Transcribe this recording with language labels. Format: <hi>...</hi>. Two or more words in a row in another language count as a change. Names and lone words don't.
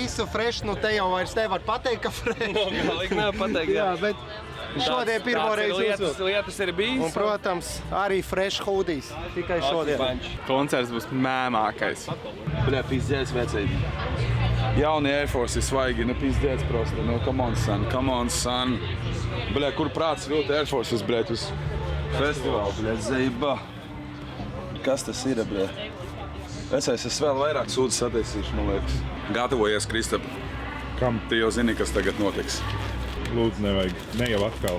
<lv>Visu fresh, nu te jau vairs nevar pateikt, ka fresh. Galīgi nevar pateikt, jā. Bet šodien pirmo reizi uzvilkt. Lietas ir bijis. Un, protams, arī</lv> <en>fresh hoodies.</en> <lv>Tikai šodien. Koncerts būs mēmākais. Bļā, pizdēts vecēji. Jaunie Air Force ir svaigi, nu</lv> <ru>пиздец просто.</ru> <lv>Nu,</lv> <en>come on, son.</en> <lv>Bļā, kur prāts vilkt Air Forces, bļēt, uz festivālu, bļēt, zeiba. Kas tas ir, bļēt? Vecais, es vēl vairāk sūdzes attaisīšu, man liekas. Gatavojies, Kristap. Kam? Tu jau zini, kas tagad notiks. Lūdzu, nevajag. Ne jau atkal.</lv>